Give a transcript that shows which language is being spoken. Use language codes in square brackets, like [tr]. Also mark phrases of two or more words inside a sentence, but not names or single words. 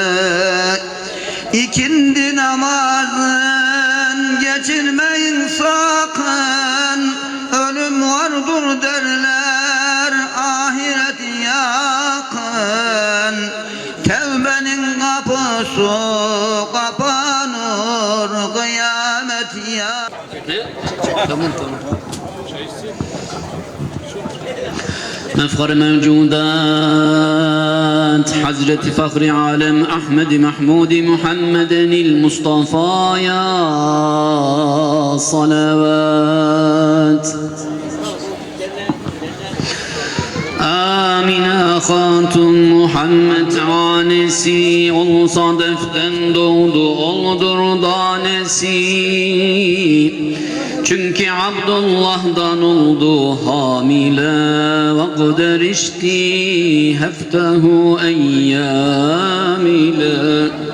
[tr] ikindi namazın geçirmeyin sakın, ölüm vardır derler ahiret yakın, tevbenin kapısı kapanır kıyamet ya. Tamam. [ar] مفخر موجودات حضرة فخر عالم أحمد محمود محمد المصطفى يا صلوات [tr] Amine Hatun Muhammed anesi ol sadeften doğdu oldur danesi, çünkü Abdullah'dan oldu hamile ve kaderişti heftehu eyyam ile.